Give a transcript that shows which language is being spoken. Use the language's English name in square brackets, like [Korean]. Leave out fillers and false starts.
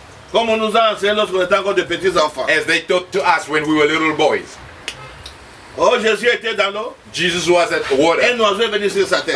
[French] Comme on nous a enseigné lorsqu'on était encore de petits enfants. [English] as they taught to us when we were little boys. [French] Oh, Jésus était dans l'eau. [English] Jesus was at the water, [French] Un oiseau est venu sur sa tête.